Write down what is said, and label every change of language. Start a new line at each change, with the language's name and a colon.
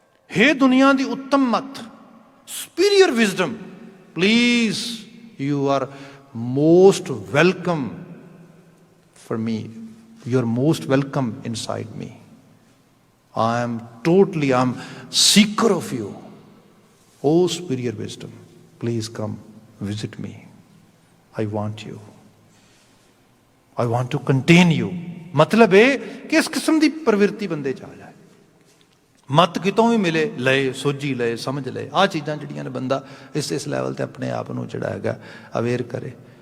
Punjabi: ਹੇ ਦੁਨੀਆ ਦੀ ਉੱਤਮ ਮਤ,
English: Superior wisdom, please you are most welcome for me, you are most welcome inside me. I'm seeker of you. Oh superior wisdom, please come visit me. I want you. I want to contain you.
Punjabi: ਮਤਲਬ ਇਹ ਕਿ ਇਸ ਕਿਸਮ ਦੀ ਪ੍ਰਵਿਰਤੀ ਬੰਦੇ 'ਚ ਆ ਜਾਏ। ਮਤ ਕਿਤੋਂ ਵੀ ਮਿਲੇ, ਲਏ, ਸੋਝੀ ਲਏ, ਸਮਝ ਲਏ। ਆਹ ਚੀਜ਼ਾਂ ਜਿਹੜੀਆਂ ਨੇ ਬੰਦਾ ਇਸ ਲੈਵਲ 'ਤੇ ਆਪਣੇ ਆਪ ਨੂੰ ਜਿਹੜਾ ਹੈਗਾ ਅਵੇਅਰ ਕਰੇ।